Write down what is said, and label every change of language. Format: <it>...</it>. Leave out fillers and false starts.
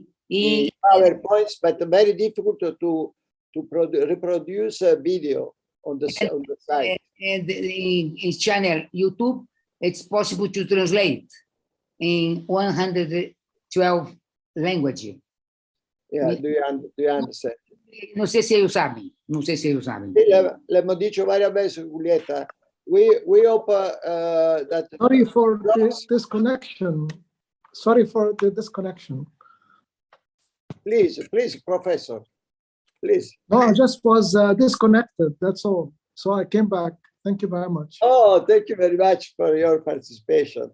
<en>PowerPoints, but very difficult to reproduce a video on the site. And in channel YouTube, it's possible to translate in 112 languages. Yeah, do you understand?</en> <pt>Não sei se eles sabem. Não sei se eles sabem.</pt> <es>Le hemos dicho varias veces, Julieta.</es> <en>We hope that. Sorry for this disconnection. Sorry for the disconnection. Please, Professor. Please. No, I just was disconnected. That's all. So I came back. Thank you very much. Oh, thank you very much for your participation.</en>